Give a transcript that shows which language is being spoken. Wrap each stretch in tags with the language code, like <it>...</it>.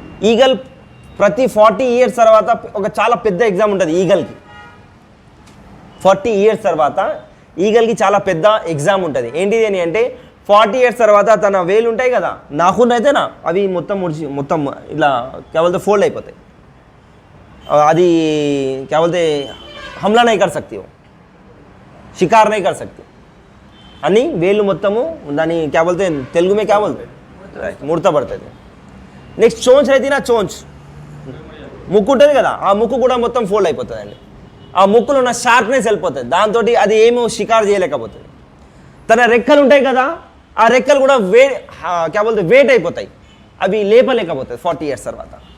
<te>Eagle ప్రతి 40 years తర్వాత ఒక చాలా పెద్ద ఎగ్జామ్ ఉంటుంది ఈగల్కి. 40 years తర్వాత ఈగల్కి చాలా పెద్ద ఎగ్జామ్ ఉంటుంది. ఏంటిది అని అంటే, 40 years తర్వాత తన వేలు ఉంటాయి కదా, నాకున్న అయితేనా అవి మొత్తం ఇలా కేవలం ఫోల్డ్ అయిపోతాయి.</te> <hi>అది क्या बोलते हमला नहीं कर सकती हो, शिकार नहीं कर सकती</hi> <te>అని వేళ్ళు మొత్తము దాన్ని</te> <hi>क्या बोलते</hi> <te>తెలుగు</te> <hi>में क्या बोलते</hi> <te>రైట్, ముడత పడుతుంది. నెక్స్ట్ చోంచ్ అయితే నా చోంచ్ ముక్కు ఉంటుంది కదా, ఆ ముక్కు కూడా మొత్తం ఫోల్డ్ అయిపోతుందండి. ఆ ముక్కులో ఉన్న షార్ప్నెస్ వెళ్ళిపోతుంది, దాంతో అది ఏమో షికారు చేయలేకపోతుంది. తన రెక్కలు ఉంటాయి కదా, ఆ రెక్కలు కూడా వెయిట్ అయిపోతాయి, అవి లేపలేకపోతాయి 40 years తర్వాత.</te>